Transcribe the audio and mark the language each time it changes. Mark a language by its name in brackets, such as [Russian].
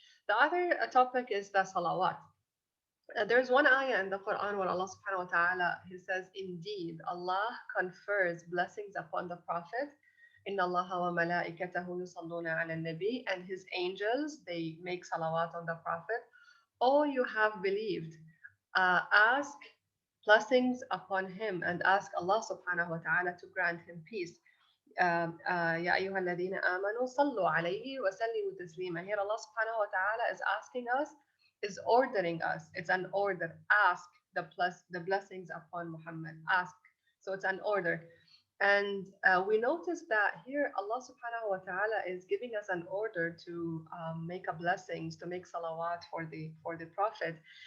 [English] The other topic is the salawat. There's one ayah in the Quran where Allah subhanahu wa ta'ala he says, "Indeed, Allah confers blessings upon the Prophet. [Arabic] Inna Allah wa malaikatahu yusalluna ala nabi, [English] and his angels they make salawat on the Prophet. Oh, you have believed, ask blessings upon him and ask Allah subhanahu wa ta'ala to grant him peace. [Arabic] يا أيها الذين آمنوا صلوا عليه وسلموا تسليما. [English] Here Allah subhanahu wa ta'ala is asking us, is ordering us. It's an order. Ask the blessings upon Muhammad. Ask. So it's an order. And we notice that here Allah subhanahu wa ta'ala is giving us an order to make a blessings, to make salawat for the Prophet.